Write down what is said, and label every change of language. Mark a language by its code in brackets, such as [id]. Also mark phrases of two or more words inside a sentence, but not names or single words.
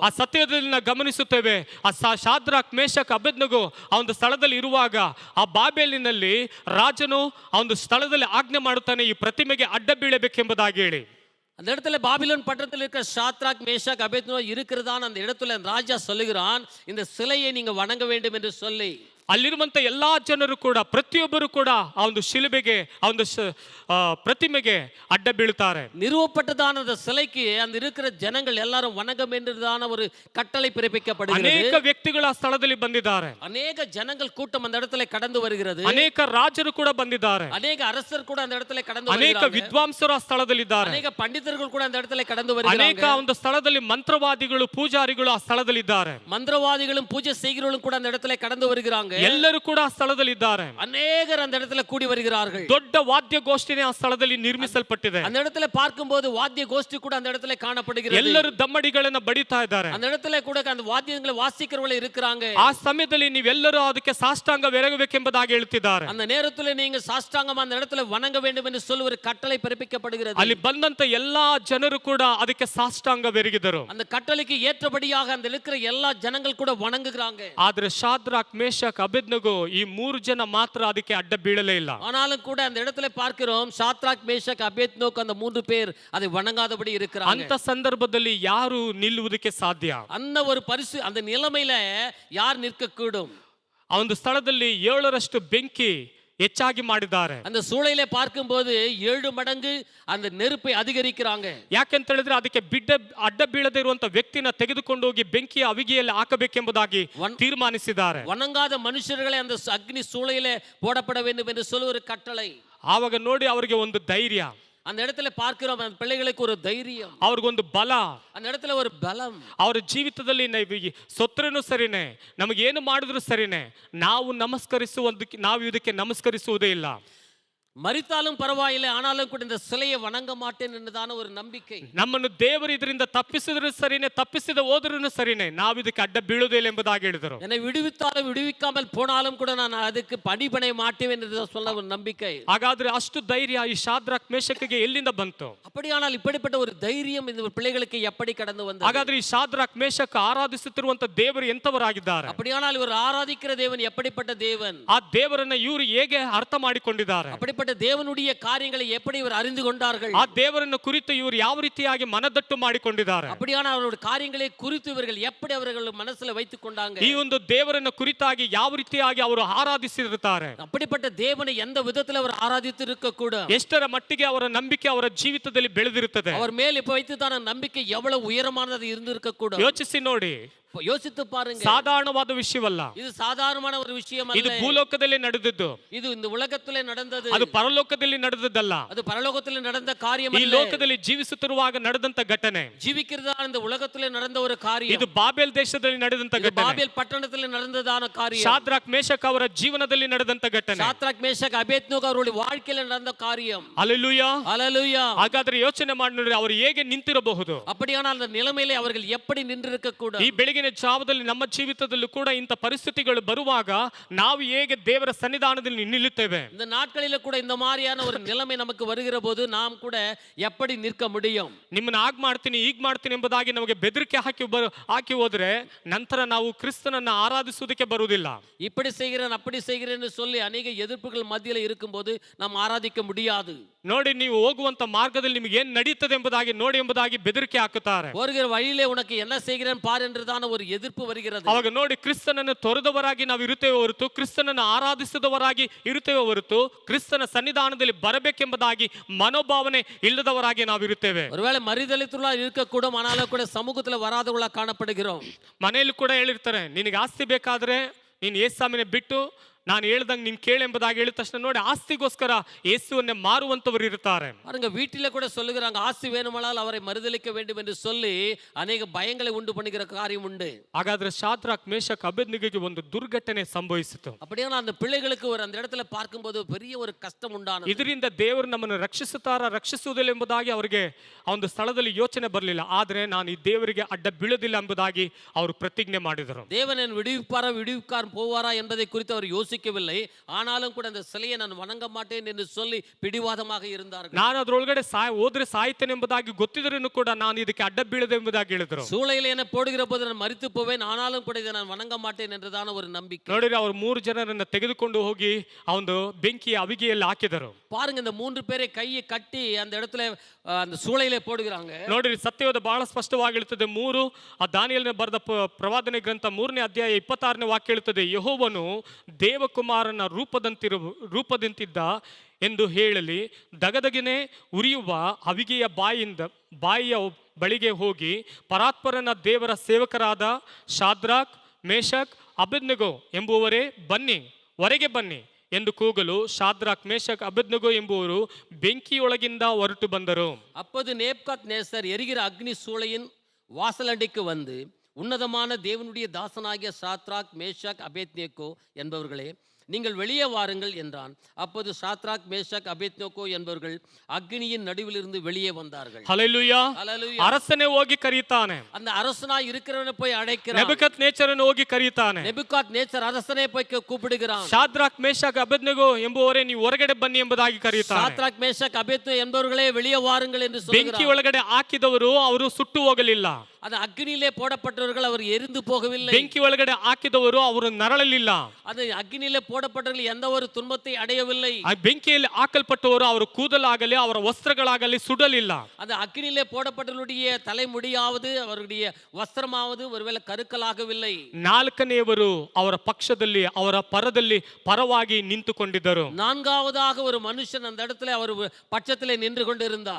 [kn] ಆ ಸತ್ಯದಲ್ಲಿ ನಾವು ಗಮನಿಸುತ್ತೇವೆ. ಆ ಶಾದ್ರಾಕ್, ಮೇಷಕ್, ಅಬೇದ್ನೆಗೋ ಆ ಒಂದು ಸ್ಥಳದಲ್ಲಿ ಇರುವಾಗ ಆ ಬಾಬೇಲಿನಲ್ಲಿ ರಾಜನು ಆ ಒಂದು ಸ್ಥಳದಲ್ಲಿ ಆಜ್ಞೆ ಮಾಡುತ್ತಾನೆ, ಈ ಪ್ರತಿಮೆಗೆ ಅಡ್ಡ ಬೀಳಬೇಕೆಂಬುದಾಗಿ ಹೇಳಿ. [ta] அந்த இடத்துல பாபிலோன் பட்டணத்தில் இருக்கிற ஷாத்ராக் மேஷாக் அபேத்நேகோ இருக்கிறதான் அந்த இடத்துல அந்த ராஜா சொல்லுகிறான், இந்த சிலையை நீங்க வணங்க வேண்டும் என்று சொல்லி. [kn] ಅಲ್ಲಿರುವಂತ ಎಲ್ಲಾ ಜನರು ಕೂಡ ಪ್ರತಿಯೊಬ್ಬರು ಕೂಡ ಆ ಒಂದು ಶಿಲುಬೆಗೆ ಆ ಒಂದು ಪ್ರತಿಮೆಗೆ ಅಡ್ಡ ಬೀಳ್ತಾರೆ. [ta] நிறுவப்பட்டதான அந்த சிலைக்கு அந்த இருக்கிற ஜனங்கள் எல்லாரும் வணங்க வேண்டியதான ஒரு கட்டளை பிறப்பிக்கப்படுகிறது. [kn] ಅನೇಕ ವ್ಯಕ್ತಿಗಳು ಆ ಸ್ಥಳದಲ್ಲಿ ಬಂದಿದ್ದಾರೆ. [ta] அநேக ஜனங்கள் கூட்டம் அந்த இடத்துல கடந்து வருகிறது. [kn] ಅನೇಕ ರಾಜರು ಕೂಡ ಬಂದಿದ್ದಾರೆ. [ta] அநேக அரசர் கூட அந்த இடத்துல கடந்து [kn] ಅನೇಕ [ta] வருகிறாங்க. [kn] ವಿದ್ವಾಂಸರು ಆ ಸ್ಥಳದಲ್ಲಿ ಇದ್ದಾರೆ. ಅನೇಕ ಪಂಡಿತರುಗಳು ಕೂಡ [ta] அந்த இடத்துல கடந்து வருகிறாங்க. [kn] ಅನೇಕ ಒಂದು ಸ್ಥಳದಲ್ಲಿ ಮಂತ್ರವಾದಿಗಳು ಪೂಜಾರಿಗಳು ಆ ಸ್ಥಳದಲ್ಲಿ ಇದ್ದಾರೆ. [ta] மந்திரவாதிகளும் பூஜை செய்கிறவர்களும் கூட அந்த இடத்துல கடந்து வருகிறாங்க. [kn] ಎಲ್ಲರೂ ಕೂಡ ಆ ಸ್ಥಳದಲ್ಲಿ ಇದ್ದಾರೆ. [ta] அநேகர் அந்த இடத்துல கூடி வருகிறார்கள். [kn] ದೊಡ್ಡ ವಾದ್ಯ ಗೋಷ್ಠಿನೇ ಆ ಸ್ಥಳದಲ್ಲಿ ನಿರ್ಮಿಸಲ್ಪಟ್ಟಿದೆ. [ta] அந்த இடத்துல பார்க்கும்போது வாத்திய கோஷ்டி கூட அந்த இடத்துல காணப்படுகிறது. [kn] ಎಲ್ಲರೂ ದಮ್ಮಡಿಗಳನ್ನ ಬಡಿತಾ ಇದ್ದಾರೆ. [ta] அந்த இடத்துல கூட அந்த வாத்தியங்களை வாசிக்கிறவர்கள் இருக்கிறாங்க. [kn] ಆ ಸಮಯದಲ್ಲಿ ನೀವೆಲ್ಲರೂ ಅದಕ್ಕೆ ಸಾಷ್ಟಾಂಗವೆರಗಬೇಕೆಂಬುದಾಗಿ ಹೇಳ್ತಿದ್ದಾರೆ. [ta] அந்த நேரத்துல நீங்க சாஷ்டாங்கமா அந்த இடத்துல வணங்க வேண்டும் என்று சொல்லி ஒரு கட்டளை பிறப்பிக்கப்படுகிறது. [kn] ಅಲ್ಲಿ ಬಂದಂತ ಎಲ್ಲಾ ಜನರು ಕೂಡ ಅದಕ್ಕೆ ಸಾಷ್ಟಾಂಗವೆರಗಿದರು. [ta] அந்த கட்டளைக்கு ஏற்றபடியாக அந்த இருக்கிற எல்லா ஜனங்கள் கூட வணங்குகிறாங்க. [kn] ಆದ್ರೆ ಶಾದ್ರಾಕ್ ಮೇಷಕ್ ಅಬೇದ್ನೆಗೋ ಈ ಮೂರು ಜನ ಮಾತ್ರ ಅದಕ್ಕೆ ಅಡ್ಡ ಬೀಳಲೇ ಇಲ್ಲ. [ta] ஆனாலும் கூட அந்த இடத்துல பார்க்கிறோம், சாத்ராக் மேஷாக் அபேத்நேகோ அந்த மூன்று பேர் அதை வணங்காதபடி இருக்கிறாங்க. [kn] ಅಂತ ಸಂದರ್ಭದಲ್ಲಿ ಯಾರು ನಿಲ್ಲುವುದಕ್ಕೆ ಸಾಧ್ಯ? [ta] அந்த ஒரு பரிசு அந்த நிலைமையில யார் நிற்க கூடும்? [kn] ಆ ಒಂದು ಸ್ಥಳದಲ್ಲಿ 7ರಷ್ಟು ಬೆಂಕಿ ಹೆಚ್ಚಾಗಿ ಮಾಡಿದ್ದಾರೆ. [ta] அந்த சூளையில பார்க்கும்போது 7 மடங்கு அந்த நெருப்பை அதிகரிக்கிறாங்க. [kn] ಯಾಕೆಂತ ಹೇಳಿದ್ರೆ ಅದಕ್ಕೆ ಅಡ್ಡ ಬೀಳದೇ ಇರುವಂತ ವ್ಯಕ್ತಿನ ತೆಗೆದುಕೊಂಡು ಹೋಗಿ ಬೆಂಕಿಯ ಅವಿಗೆಯಲ್ಲಿ ಹಾಕಬೇಕೆಂಬುದಾಗಿ ತೀರ್ಮಾನಿಸಿದ್ದಾರೆ. [ta] வணங்காத மனுஷர்களை அந்த அக்னி சூளையில போடப்பட வேண்டும் என்று சொல்லி ஒரு கட்டளை. [kn] ಆವಾಗ ನೋಡಿ ಅವರಿಗೆ ಒಂದು ಧೈರ್ಯ, [ta] அந்த இடத்துல பார்க்கிறோம், அந்த பிள்ளைகளுக்கு ஒரு தைரியம், [kn] ಅವ್ರಿಗೊಂದು ಬಲ, [ta] அந்த இடத்துல ஒரு பலம். [kn] ಅವರ ಜೀವಿತದಲ್ಲಿ ಸೊತ್ತರೂ ಸರಿನೇ, ನಮಗೇನು ಮಾಡಿದ್ರು ಸರಿನೇ, ನಾವು ಇದಕ್ಕೆ ನಮಸ್ಕರಿಸುವುದೇ ಇಲ್ಲ. [ta] மரித்தாலும் பரவாயில்லை, ஆனாலும் கூட இந்த சிலையை வணங்க மாட்டேன் என்றதான ஒரு நம்பிக்கை. [kn] ನಮ್ಮನ್ನು ದೇವರು ಇದರಿಂದ ತಪ್ಪಿಸಿದ್ರು ಸರಿನೇ, ತಪ್ಪಿಸಿದ ಹೋದ್ರೂ ಸರಿನೇ, ನಾವು ಇದಕ್ಕೆ ಅಡ್ಡ ಬೀಳುವುದಿಲ್ಲ ಎಂಬುದಾಗಿ ಹೇಳಿದರು. [ta] என்னை விடுவித்தாலும் விடுவிக்காமல் போனாலும் கூட நான் அதுக்கு பணிபனை மாட்டேன் என்று சொல்ல ஒரு நம்பிக்கை. [kn] ಹಾಗಾದ್ರೆ ಅಷ್ಟು ಧೈರ್ಯ ಈ ಶಾದ್ರಾಕ್ ಮೇಷಕಿಗೆ ಎಲ್ಲಿಂದ ಬಂತು? [ta] அப்படியானால் இப்படிப்பட்ட ஒரு தைரியம் இந்த பிள்ளைகளுக்கு எப்படி கடந்து வந்தது? [kn] ಹಾಗಾದ್ರೆ ಈ ಶಾದ್ರಾಕ್ ಮೇಷಕ ಆರಾಧಿಸುತ್ತಿರುವಂತ ದೇವರು ಎಂತವರಾಗಿದ್ದಾರೆ? [ta] அப்படியானால் இவர் ஆராதிக்கிற தேவன் எப்படிப்பட்ட தேவன்? [kn] ಆ ದೇವರನ್ನ ಇವರು ಹೇಗೆ ಅರ್ಥ ಮಾಡಿಕೊಂಡಿದ್ದಾರೆ? [ta] அப்படிப்பட்ட தேவனுடைய காரியங்களை எப்படி இவர் அறிந்து கொண்டார்கள்? [kn] ಆ ದೇವರನ್ನು ಕುರಿತು ಇವರು ಯಾವ ರೀತಿಯಾಗಿ ಮನದಟ್ಟು ಮಾಡಿಕೊಂಡಿದ್ದಾರೆ? [ta] அப்படியான அவருடைய காரியங்களை குறித்து இவர்கள் எப்படி அவர்கள் மனசுல வைத்துக் கொண்டாங்க? [kn] ಈ ಒಂದು ದೇವರನ್ನು ಕುರಿತಾಗಿ ಯಾವ ರೀತಿಯಾಗಿ ಅವರು ಆರಾಧಿಸಿರುತ್ತಾರೆ? [ta] அப்படிப்பட்ட தேவனை எந்த விதத்தில் அவர் ஆராதித்து இருக்க கூட, [kn] ಎಷ್ಟರ ಮಟ್ಟಿಗೆ ಅವರ ನಂಬಿಕೆ ಅವರ ಜೀವಿತದಲ್ಲಿ ಬೆಳೆದಿರುತ್ತದೆ? [ta] அவர் மேல் இப்ப வைத்துதான நம்பிக்கை எவ்வளவு உயரமானது இருந்திருக்க கூட. [kn] ಯೋಚಿಸಿ ನೋಡಿ, [ta] யோசித்து பாருங்க. [kn] ಸಾಧಾರಣವಾದ ವಿಷಯವಲ್ಲ [ta] இது சாதாரணமான ஒரு விஷயம் அல்ல. [kn] ಇದು ಭೂಲೋಕದಲ್ಲಿ ನಡೆದದ್ದು. [ta] இது இந்த உலகத்திலே நடந்தது. [kn] ಅದು ಪರಲೋಕದಲ್ಲಿ ನಡೆದದ್ದಲ್ಲ. [ta] அது பரலோகத்திலே நடந்த காரியம் [kn] ಈ [ta] அல்ல. [kn] ಲೋಕದಲ್ಲಿ ಜೀವಿಸುತ್ತಿರುವಾಗ ನಡೆದಂತ ಘಟನೆ. [ta] ஜீவிக்கிறதா இந்த உலகத்திலே நடந்த ஒரு காரியம். [kn] ಇದು ಬಾಬೆಲ್ ದೇಶದಲ್ಲಿ ನಡೆದಂತ ಘಟನೆ. [ta] பாபேல் பட்டணத்திலே நடந்ததான காரியம். [kn] ಶಾದ್ರಾಕ್ ಮೇಷಕ್ ಅವರ ಜೀವನದಲ್ಲಿ ನಡೆದಂತ ಘಟನೆ. [ta] சாத்ராக் மேஷாக் அபேத்நேகோ அவருடைய வாழ்க்கையில நடந்த காரியம். [kn] ಹಲ್ಲೆಲೂಯಾ, [ta] ஹல்லேலூயா. [kn] ಹಾಗಾದ್ರೆ ಯೋಚನೆ ಮಾಡಿ ನೋಡಿ, ಅವರು ಹೇಗೆ ನಿಂತಿರಬಹುದು? [ta] அப்படியானால் அந்த நிலைமையிலே அவர்கள் எப்படி நின்றிருக்க கூட. [kn] ಈ ಬೆಳಗಿನ ಜಾವದಲ್ಲಿ ನಮ್ಮ ಜೀವಿತದಲ್ಲೂ ಕೂಡ ಇಂಥ ಪರಿಸ್ಥಿತಿಗಳು ಬರುವಾಗ ನಾವು ಹೇಗೆ ದೇವರ ಸನ್ನಿಧಾನದಲ್ಲಿ ನಿಲ್ಲುತ್ತೇವೆ? [ta] இந்த நாட்களில கூட இந்த மாதிரியான ஒரு நிலைமை நமக்கு வருகிற போது நாம் கூட எப்படி நிற்க முடியும்? [kn] ನಿಮ್ಮನ್ನ ಆಗ್ ಮಾಡ್ತೀನಿ ಈಗ ಮಾಡ್ತೀನಿ ಎಂಬುದಾಗಿ ನಮಗೆ ಬೆದರಿಕೆ ಹಾಕಿ ಹೋದ್ರೆ ನಂತರ ನಾವು ಕ್ರಿಸ್ತನನ್ನ ಆರಾಧಿಸುವುದಕ್ಕೆ ಬರುವುದಿಲ್ಲ. [ta] இப்படி செய்கிறேன் அப்படி செய்கிறேன்னு சொல்லி ಅನೇಕ எதிர்ப்புகள் மத்தியில இருக்கும்போது நாம் ஆராதிக்க முடியாது. [kn] ನೋಡಿ, ನೀವು ಹೋಗುವಂತ ಮಾರ್ಗದಲ್ಲಿ ನಿಮಗೆ ಏನ್ ನಡೀತದೆ ಎಂಬುದಾಗಿ ನೋಡಿ ಎಂಬುದಾಗಿ ಬೆದರಿಕೆ ಹಾಕುತ್ತಾರೆ. [ta] போகிற வழியிலே உனக்கு என்ன செய்கிறேன் பார் என்றதான ஒரு எதிர்ப்பு வருகிறது. [kn] ಅವಾಗ ನೋಡಿ, ಕ್ರಿಸ್ತನನ್ನು ತೊರೆದವರಾಗಿ ನಾವು ಇರುತ್ತೇವೆ ಹೊರತು, ಕ್ರಿಸ್ತನನ್ನು ಆರಾಧಿಸಿದವರಾಗಿ ಇರುತ್ತೇವೆ ಹೊರತು, ಕ್ರಿಸ್ತನ ಸನ್ನಿಧಾನದಲ್ಲಿ ಬರಬೇಕೆಂಬುದಾಗಿ ಮನೋಭಾವನೆ ಇಲ್ಲದವರಾಗಿ ನಾವು ಇರುತ್ತೇವೆ. [ta] ஒருவேளை மறுதலித்துள்ள இருக்கக்கூடும், ஆனாலும் கூட சமூகத்துல வராதவர்களா காணப்படுகிறோம். [kn] ಮನೆಯಲ್ಲಿ ಕೂಡ ಹೇಳಿರ್ತಾರೆ, ನಿನಗೆ ಆಸ್ತಿ ಬೇಕಾದ್ರೆ ನೀನು ಯೇಸುವಿനെ ಬಿಟ್ಟು ನಾನು ಹೇಳ್ದಂಗೆ ನೀನು ಕೇಳೆಂಬುದಾಗಿ ಹೇಳಿದ ತಕ್ಷಣ ನೋಡಿ, ಆಸ್ತಿಗೋಸ್ಕರ ಯೇಸುವನ್ನೇ ಮಾರುವಂತವರು ಇರ್ತಾರೆ. [ta] பாருங்க, வீட்டில கூட சொல்லுகிறாங்க, ஆஸ்தி வேணுமானால் அவரை மறுதலிக்க வேண்டும் என்று சொல்லி அநேக பயங்களை உண்டு பண்ணுகிற காரியம் உண்டு. [kn] ಹಾಗಾದ್ರೆ ಶಾದ್ರಾಕ್ ಮೇಷಕ್ ಅಬೇದ್ನೆಗೋಗೆ ಒಂದು ದುರ್ಘಟನೆ ಸಂಭವಿಸಿತು. [ta] அப்படியே அந்த பிள்ளைகளுக்கு ஒரு அந்த இடத்துல பார்க்கும்போது பெரிய ஒரு கஷ்டம் உண்டானது. [kn] ಇದರಿಂದ ದೇವರು ನಮ್ಮನ್ನು ರಕ್ಷಿಸುವುದಿಲ್ಲ ಎಂಬುದಾಗಿ ಅವರಿಗೆ ಆ ಒಂದು ಸ್ಥಳದಲ್ಲಿ ಯೋಚನೆ ಬರಲಿಲ್ಲ. ಆದ್ರೆ ನಾನು ಈ ದೇವರಿಗೆ ಅಡ್ಡ ಬೀಳೋದಿಲ್ಲ ಎಂಬುದಾಗಿ ಅವರು ಪ್ರತಿಜ್ಞೆ ಮಾಡಿದರು. [ta] தேவன் என்னை விடுவிப்பாரா விடுவிக்கார் போவாரா என்பதை குறித்து அவர் யோசிக்க யோசிக்கவில்லை. ஆனாலும் கூட அந்த சிலையை நான் வணங்க மாட்டேன் என்று சொல்லி பிடிவாதமாக இருந்தார்கள். [kn] ನಾನು ಅದರೊಳಗಡೆ ಹೋದ್ರೆ ಸಾಯ್ತೇನೆ ಎಂಬುದಾಗಿ ಗೊತ್ತಿದ್ರೂ ಕೂಡ ನಾನು ಇದಕ್ಕೆ ಅಡ್ಡ ಬೀಳದೆ ಎಂಬುದಾಗಿ ಹೇಳಿದ್ರು. [ta] சூளையில என்ன போடுகிற போது நான் மரித்து போவேன், ஆனாலும் கூட இதை நான் வணங்க மாட்டேன் என்றுதான ஒரு நம்பிக்கை. [kn] ನೋಡಿದ್ರೆ ಅವರು 3 ಜನರನ್ನ ತೆಗೆದುಕೊಂಡು ಹೋಗಿ ಆ ಒಂದು ಬೆಂಕಿಯ ಅವಿಗೆಯಲ್ಲಿ ಹಾಕಿದರು. [ta] பாருங்க, இந்த 3 பேரை கையை கட்டி அந்த இடத்துல அந்த சூளையில போடுகிறாங்க. [kn] ನೋಡಿರಿ ಸತ್ಯವಾದ ಬಹಳ ಸ್ಪಷ್ಟವಾಗಿ ಹೇಳುತ್ತದೆ. 3 ಆ ದಾನಿಯೇಲನ ಬರೆದ ಪ್ರವಾದನೆ ಗ್ರಂಥ 3ನೇ ಅಧ್ಯಾಯ 26ನೇ ವಾಕ್ಯ ಹೇಳುತ್ತದೆ, ಯೆಹೋವನು ದೇವಕುಮಾರನ ರೂಪದಂತಿದ್ದ ಎಂದು ಹೇಳಲಿ, ದಗದಗನೆ ಉರಿಯುವ ಅವಿಗೆಯ ಬಾಯಿಯ ಬಳಿಗೆ ಹೋಗಿ ಪರಾತ್ಪರನ ದೇವರ ಸೇವಕರಾದ ಶಾದ್ರಾಕ್, ಮೇಷಕ್, ಅಬೇದ್ನೆಗೋ ಎಂಬುವರೇ ಬನ್ನಿ, ಹೊರಗೆ ಬನ್ನಿ ಎಂದು ಕೂಗಲು ಶಾದ್ರಾಕ್, ಮೇಷಕ್, ಅಬೇದ್ನೆಗೋ ಎಂಬುವರು ಬೆಂಕಿಯೊಳಗಿಂದ ಹೊರಟು ಬಂದರು. [ta] அப்போது நேபுகாத்நேசர் எரிகிற அக்னி சூளையின் வாசலண்டைக்கு வந்து, உன்னதமான தேவனுடைய தாசனாகிய சாத்ராக், மேஷாக், அபேத்நேகோ என்பவர்களே, நீங்கள் வெளியே வாருங்கள் என்றான். அப்போது சாத்ராக், மேஷாக், அபேத்நேகோ என்பவர்கள் அக்னியின் நடுவிலிருந்து வெளியே வந்தார்கள். [kn] ಹಲ್ಲೆಲೂಯಾ. [ta] ஹல்லேலூயா. [kn] ಅರಸನೇ ಹೋಗಿ ಕರೀತಾನೆ. [ta] அந்த அரசனாய் இருக்கிறவனை போய் அழைக்கிறான். [kn] ನೆಬೂಕದ್ನೆಚ್ಚರನು ಹೋಗಿ ಕರೀತಾನೆ. [ta] நேபுகாத்நேசர் அரசனை போய் கூப்பிடுகிறான். [kn] ಶಾದ್ರಾಕ್, ಮೇಷಕ್, ಅಬೇದ್ನೆಗೋ ಎಂಬುವರೇ ನೀವು ಹೊರಗಡೆ ಬನ್ನಿ ಎಂಬುದಾಗಿ ಕರೀತಾನೆ. [ta] சாத்ராக், மேஷாக், அபேத்நேகோ என்பவர்களே வெளியே வாருங்கள் என்று [kn] ಬೆಂಕಿ [ta] சொல்கிறான். [kn] ಒಳಗಡೆ ಹಾಕಿದವರು ಅವರು ಸುಟ್ಟು ಹೋಗಲಿಲ್ಲ. [ta] அந்த அக்னியிலே போடப்பட்டவர்கள் அவர் எரிந்து போகவில்லை. [kn] ಬೆಂಕಿ ಒಳಗಡೆ ಹಾಕಿದವರು ಅವರು ನರಳಲಿಲ್ಲ. [ta] அது அக்னியிலே போடப்பட்டவர்கள் எந்த ஒரு துன்பத்தை அடையவில்லை. [kn] ಆ ಬೆಂಕಿಯಲ್ಲಿ ಹಾಕಲ್ಪಟ್ಟವರು ಅವರ ಕೂದಲಾಗಲಿ ಅವರ ವಸ್ತ್ರಗಳಾಗಲಿ ಸುಡಲಿಲ್ಲ. [ta] அந்த அக்னியிலே போடப்பட்டவருடைய தலைமுடியாவது அவருடைய வஸ்திரமாவது ஒருவேளை கருக்கலாகவில்லை. [kn] 4ನೇಯವರು ಅವರ ಪಕ್ಷದಲ್ಲಿ ಅವರ ಪರವಾಗಿ ನಿಂತುಕೊಂಡಿದ್ದರು. [ta] 4வது ஒரு மனுஷன் அந்த இடத்துல அவர் பட்சத்திலே நின்று கொண்டிருந்தார்.